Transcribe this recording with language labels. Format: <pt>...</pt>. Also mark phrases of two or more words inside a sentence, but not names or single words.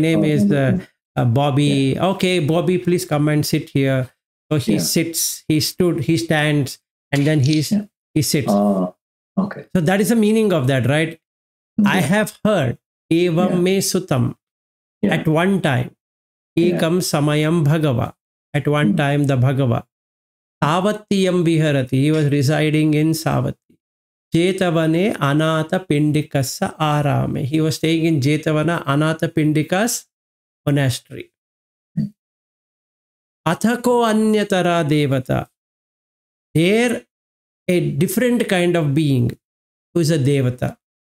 <en>My name is Bobby, okay, Bobby, please come and sit here. So he sits, he stands, and then he sits. Oh, okay. So that is the meaning of that, right? I have heard</en> <pi>evam me sutam</pi> <en>at one time.</en> <pi>Ekam samayam bhagava.</pi> <en>At one time, the Bhagava.</en> <pi>Savatiyam viharati.</pi> <en>He was residing in Savati.</en> <pi>Jetavane Anatha Pindikasa Arame.</pi> <en>He was staying in Jetavana Anatha Pindika's monastery.</en> <pi>Athako Anyatara Devata.</pi> <en>There, a different kind of being who is a Devata.</en>